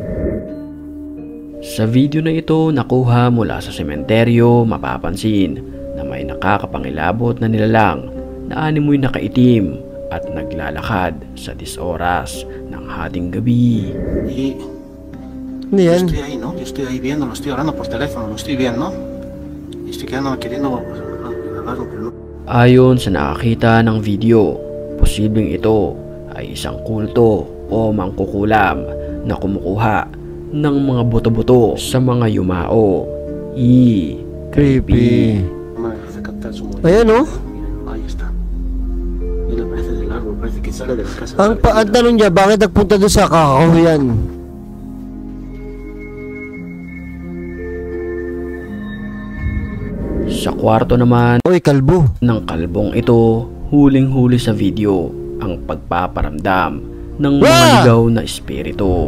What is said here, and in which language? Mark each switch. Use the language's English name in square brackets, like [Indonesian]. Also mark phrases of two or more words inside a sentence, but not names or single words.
[Filipino] Sa video na ito nakuha mula sa sementeryo, mapapansin na may nakakapangilabot na nilalang na animoy nakaitim at naglalakad sa 10 oras ng hating gabi. Ano yan? [Spanish] Yo estoy ahí, ¿no? Yo estoy ahí viendo, lo estoy hablando por teléfono, lo estoy viendo. Y estoy queriendo agarrarlo, pero no. [Filipino] Ayon sa nakakita ng video, posibleng ito ay isang kulto o mangkukulam na kumukuha ng mga buto-buto sa mga yumao. Creepy. Ayan, oh. [Spanish] Ahí está. Y le parece del árbol, parece que sale de la casa. [Filipino] Ang tanong niya, bakit nagpunta doon sa kakahuyan? Sa kwarto naman Oy, kalbo ng kalbong ito, huling-huli sa video ang pagpaparamdam ng mga ligaw na espiritu.